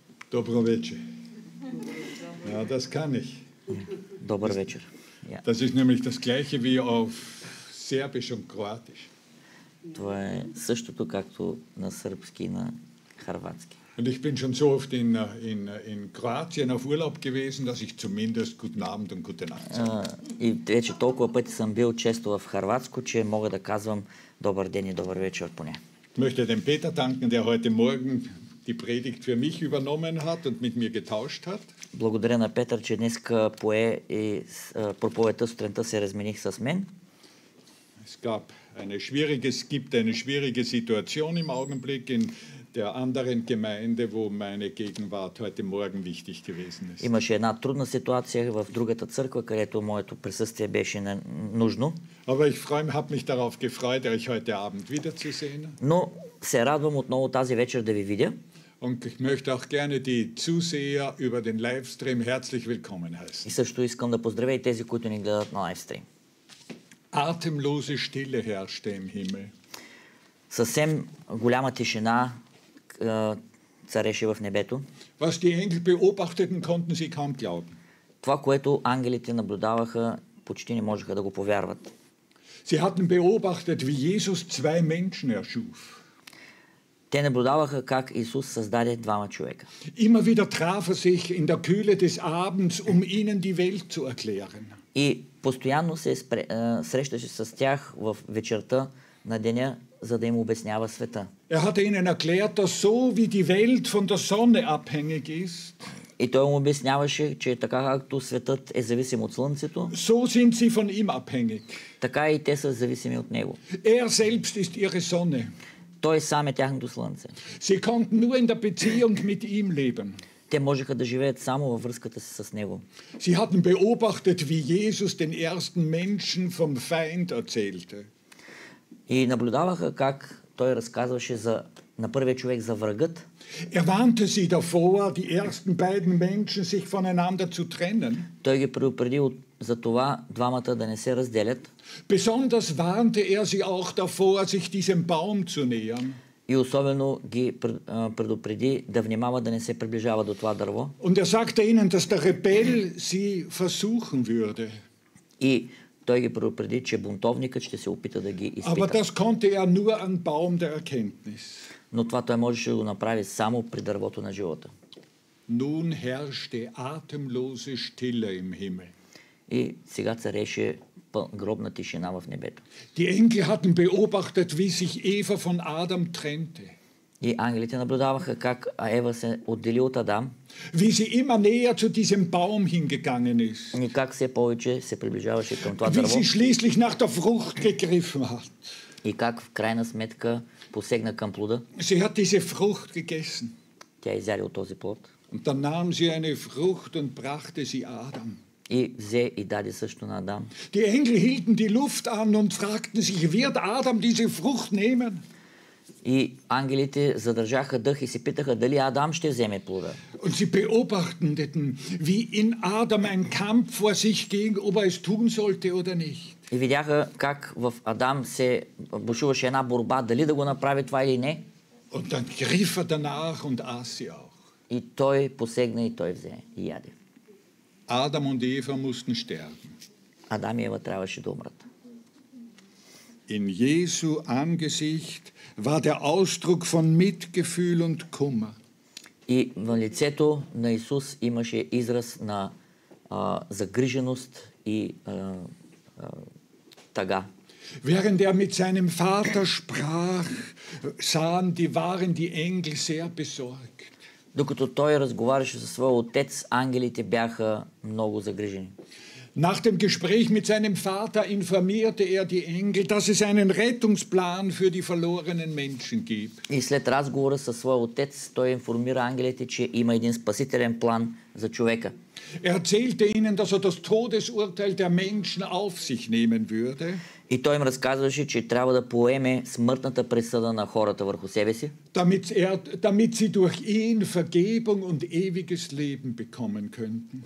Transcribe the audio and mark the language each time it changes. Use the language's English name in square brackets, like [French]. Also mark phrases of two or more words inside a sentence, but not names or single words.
[Croatian] Dobro večer. [German] Ja, das kann ich. [Bulgarian] Добър вечер. [German] Das ist nämlich das Gleiche wie auf Serbisch und Kroatisch. [Bulgarian] Това е същото както на сръбски и на хърватски. [German] Und ich bin schon so oft in Kroatien auf Urlaub gewesen, dass ich zumindest Guten Abend und Gute Nacht sage. [Bulgarian] И вече толкова пъти съм бил често в хърватско, че мога да казвам добър ден и добър вечер поне. [German] Ich möchte dem Peter danken, der heute Morgen die Predigt für mich übernommen hat und mit mir getauscht hat. [Bulgarian] Благодаря на Петър, че днеска пое и проповедта сутринта се размених с мен. [German] Es gibt eine schwierige Situation im Augenblick in der anderen Gemeinde, wo meine Gegenwart heute Morgen wichtig gewesen ist. [Bulgarian] Имаше една трудна ситуация в другата църква, където моето присъствие беше нужно. [German] Aber ich habe mich darauf gefreut, euch heute Abend wiederzusehen. [Bulgarian] Но се радвам отново тази вечер да ви видя. [German] Und ich möchte auch gerne die Zuseher über den Livestream herzlich willkommen heißen. [Bulgarian] И също искам да поздравя и тези, които ни гледат на лайвстрим. [German] Atemlose Stille herrschte im Himmel. [Bulgarian] Съвсем голяма тишина цареше в небето. [German] Was die Engel beobachteten, konnten sie kaum glauben. [Bulgarian] Това, което ангелите наблюдаваха, почти не можеха да го повярват. [German] Sie hatten beobachtet, wie Jesus zwei Menschen erschuf. [Bulgarian] Те наблюдаваха как Исус създаде двама човека. [German] Immer wieder traf sich in der Kühle des Abends, ihnen die Welt zu erklären. [Bulgarian] И постоянно се срещаше с тях в вечерта на деня, за да им обяснява света. [German] Hatte ihnen erklärt, dass so wie die Welt von der Sonne abhängig ist. [Bulgarian] И той му обясняваше, че така както светът е зависим от слънцето, [German] so sind sie von ihm abhängig. [Bulgarian] Така и те са зависими от него. [German] Selbst ist ihre Sonne. [Bulgarian] Той сам е тяхното слънце. [German] Sie konnten nur in der Beziehung mit ihm leben. [Bulgarian] Те можеха да живеят само във връзката си с него. [German] Sie hatten beobachtet, wie Jesus den ersten Menschen vom Feind erzählte. [Bulgarian] И наблюдаваха как той разказваше на първия човек за врагът. [German] Warnte sie davor, die ersten beiden Menschen sich voneinander zu trennen. [Bulgarian] Той ги предупреди за това двамата да не се разделят. [German] Besonders warnte sie auch davor, sich diesem Baum zu nähern. [Bulgarian] И особено ги предупреди да внимават да не се приближава до това дърво. [German] Und sagte ihnen, dass der Rebell sie versuchen würde. [Bulgarian] И той ги предупреди, че бунтовникът ще се опита да ги изпита. [German] Aber das konnte nur am Baum der Erkenntnis. [Bulgarian] Но това той можеше да го направи само при дървото на живота. [German] Nun herrschte atemlose Stille im Himmel. [Bulgarian] И сега цареше гробна тишина в небето. [German] Die Engel hatten beobachtet, wie sich Eva von Adam trennte. [Bulgarian] И ангелите наблюдаваха как Ева се отдели от Адам. [German] Wie sie immer näher zu diesem Baum hingegangen ist. [Bulgarian] И как все повече се приближаваше към това дърво. [German] Wie sie schließlich nach der Frucht gegriffen hat. [Bulgarian] И как в крайна сметка посегна към плода. [German] Sie hat diese Frucht gegessen. [Bulgarian] Тя изяде от този плод. [German] Und dann nahm sie eine Frucht und brachte sie Adam. [Bulgarian] И взе и даде също на Адам. [German] Die Engel hielten die Luft an und fragten sich, wird Adam diese Frucht nehmen? [Bulgarian] И ангелите задържаха дъх и се питаха дали Адам ще вземе плода. [German] Und sie beobachteten, wie in Adam ein Kampf vor sich ging, ob es tun sollte oder nicht. [Bulgarian] И видяха как в Адам се бушуваше една борба дали да го направи това или не. [German] Und dann griff danach und aß sie auch. [Bulgarian] И той посегна и той взе и яде. [German] Adam und Eva mussten sterben. [Bulgarian] Адам и Ева трябваше да умрат. [German] In Jesu Angesicht war der Ausdruck von Mitgefühl und Kummer. [Bulgarian] И в лицето на Исус имаше израз на загриженост и тъга. [German] Während mit seinem Vater sprach, waren die Engel sehr besorgt. [Bulgarian] Докато той разговаряше със своя отец, ангелите бяха много загрижени. [German] Nach dem Gespräch mit seinem Vater informierte die Engel, dass es einen Rettungsplan für die verlorenen Menschen gibt. [Bulgarian] И след разговора със своя отец, той информира ангелите, че има един спасителен план за човека. [German] Erzählte ihnen, dass das Todesurteil der Menschen auf sich nehmen würde. [Bulgarian] И той им разказваше, че трябва да поеме смъртната присъда на хората върху себе си. [German] Damit sie durch ihn Vergebung und ewiges Leben bekommen könnten.